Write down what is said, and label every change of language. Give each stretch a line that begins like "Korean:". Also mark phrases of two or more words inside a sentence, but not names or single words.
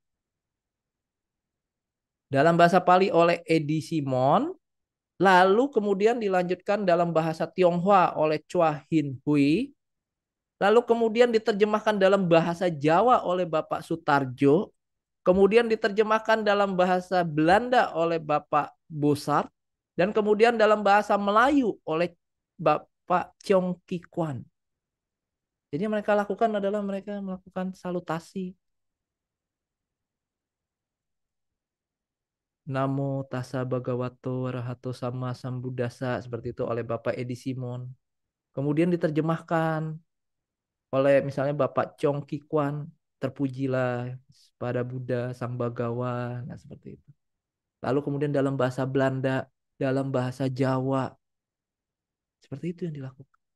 Indonesian: Dalam bahasa Pali oleh Edi Simon, lalu kemudian dilanjutkan dalam bahasa Tionghoa oleh Chua Hin Hui, lalu kemudian diterjemahkan dalam bahasa Jawa oleh Bapak Sutarjo, kemudian diterjemahkan dalam bahasa Belanda oleh Bapak Bosar, dan kemudian dalam bahasa Melayu oleh Bapak Cheong Ki Kwan. Jadi yang mereka lakukan adalah mereka melakukan salutasi.
Pali: Namo tassa bhagavato arahato sama sambuddhassa,
Indonesian: seperti itu oleh Bapak Edi Simon. Kemudian diterjemahkan oleh misalnya Bapak Chong Ki Kwan, terpujilah pada Buddha Sang Bhagawan, nah seperti itu. Lalu kemudian dalam bahasa Belanda, dalam bahasa Jawa, seperti itu yang dilakukan.